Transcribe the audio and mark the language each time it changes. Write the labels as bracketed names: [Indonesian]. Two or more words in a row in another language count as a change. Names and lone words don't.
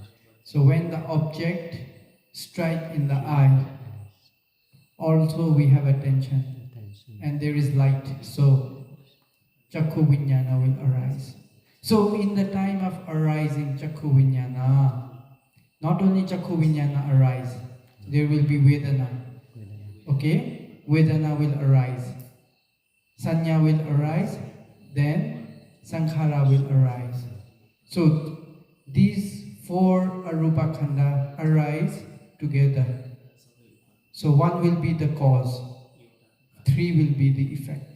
[English] So when the object strike in the eye, also we have attention Attention. and there is light. So [Pali] Chakku Vijnana [English] will arise. So in the time of arising [Pali] Chakku Vijnana, [English] not only [Pali] Chakku Vijnana [English] arise, there will be Vedana. Vedana. Okay? Vedana will arise. Sanya will arise. Then Sankhara will arise. So these 4 [Pali] Arupa Khanda [English] arise together. So 1 will be the cause, 3 will be the effect.